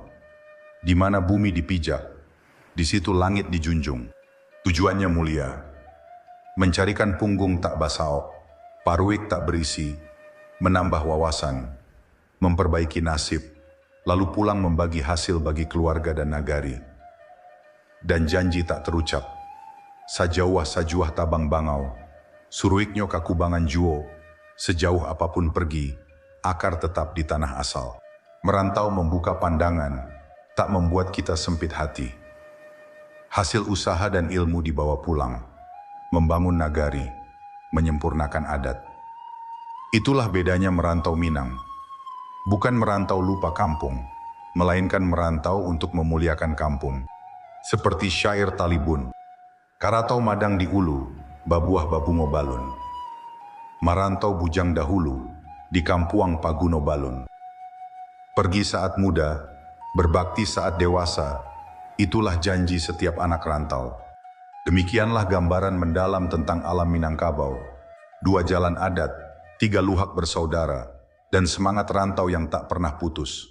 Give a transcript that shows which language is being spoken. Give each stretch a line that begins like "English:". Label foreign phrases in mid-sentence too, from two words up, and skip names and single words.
Indonesian: Di mana bumi dipijak, di situ langit dijunjung. Tujuannya mulia, mencarikan
Minangkabau: punggung tak basaok, paruik tak berisi,
Indonesian: menambah wawasan, memperbaiki nasib, lalu pulang membagi hasil bagi keluarga dan nagari. Dan janji tak terucap,
Minangkabau: sajauh sajuah tabang bangau, suruiknyo kakubangan juo,
Indonesian: sejauh apapun pergi, akar tetap di tanah asal. Merantau membuka pandangan, tak membuat kita sempit hati. Hasil usaha dan ilmu dibawa pulang, membangun nagari, menyempurnakan adat. Itulah bedanya merantau Minang. Bukan merantau lupa kampung, melainkan merantau untuk memuliakan kampung. Seperti syair Talibun,
Minangkabau: Karatau madang di ulu, babuah babungo balun. Marantau bujang dahulu, di kampuang paguno balun.
Indonesian: Pergi saat muda, berbakti saat dewasa, itulah janji setiap anak rantau. Demikianlah gambaran mendalam tentang alam Minangkabau. 2 jalan adat, 3 luhak bersaudara, dan semangat rantau yang tak pernah putus.